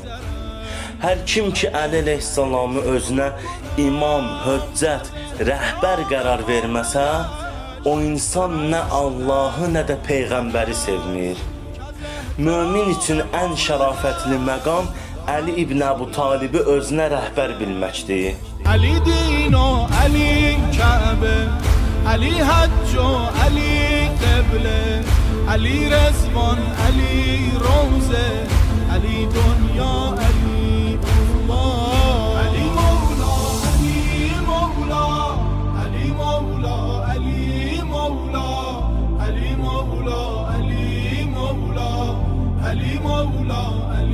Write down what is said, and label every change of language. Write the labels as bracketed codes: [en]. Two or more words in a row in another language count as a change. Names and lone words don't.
[az] Hər kim ki Əli əleyhissalamı özünə imam, höccət, rəhbər qərar verməsə, o insan nə Allahı, nə də Peyğəmbəri sevmir. Mömin üçün ən şərafətli məqam Əli ibn Əbu Talibi özünə rəhbər bilməkdir. [fa] علی دین و علی کعبه، علی حج و علی قبله، علی رضوان، علی روزه، علی دنیا، علی الله، علی مولا، علی مولا، علی مولا، علی مولا، علی مولا، علی مولا، علی مولا.